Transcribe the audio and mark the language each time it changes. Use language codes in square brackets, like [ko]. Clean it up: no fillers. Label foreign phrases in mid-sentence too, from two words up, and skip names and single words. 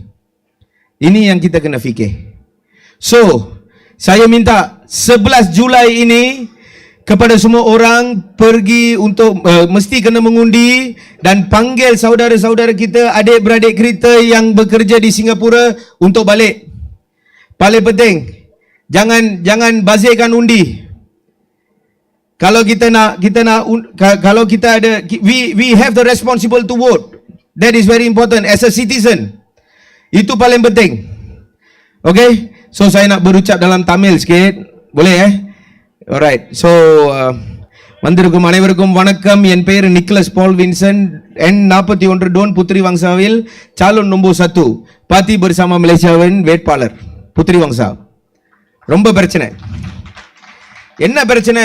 [ms] Ini yang kita kena fikir. So saya minta 11 Julai ini kepada semua orang pergi untuk mesti kena mengundi dan panggil saudara-saudara kita, adik-beradik kita yang bekerja di Singapura untuk balik. Paling penting, jangan bazirkan undi. Kalau kita kalau kita ada, [en] we have the responsible to vote. That is very important as a citizen. [ms] Itu paling penting. Okay? So saya nak berucap dalam Tamil sikit. Boleh Alright. [ta] So வந்திருக்கும் அனைவருக்கும் வணக்கம். என் பெயர் நிக்கலஸ் பால் வின்சன். எண் 41 டோன் புத்திரி வங்சாவில் [ms] calon nombor [ta] 1 பார்ட்டி பெர்சாமா மலேசியாவின் வேட்பாளர் புத்திரி வங்சா. ரொம்ப பிரச்சனை. என்ன பிரச்சனை?